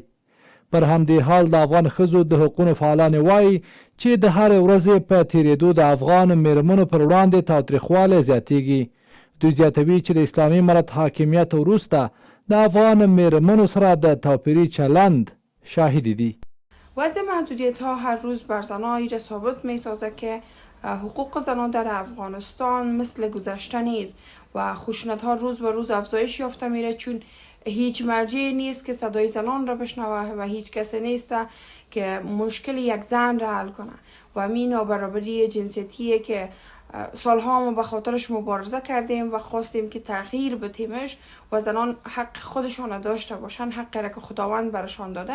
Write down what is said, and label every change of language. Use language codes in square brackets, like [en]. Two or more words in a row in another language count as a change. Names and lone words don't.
[ps] پر همدې حال د افغان ښځو د حقوقو فعالانې وایي چې د هرې ورځې په تېرېدو د افغان میرمنو پر وړاندې تاوتریخوالی زیاتیږي. دوی زیاتوي چې د اسلامي امارت حاکمیت وروسته د افغان میرمنو سره د توپیري چلند شاهدی دي. [fa] وضع محدودیت ها هر روز بر زنان را ثابت می سازد که حقوق زنان در افغانستان مثل گذشته نیست و خشونت ها روز به روز افزایش یافته میره، چون هیچ مرجعی نیست که صدای زنان را بشنوه و هیچ کسی نیست که مشکل یک زن را حل کنه و همین نابرابری جنسیتیه که سالها ما به خاطرش مبارزه کردیم و خواستیم که تغییر بدهیمش و زنان حق خودشان داشته باشن، حقی را که خداوند برشان داده.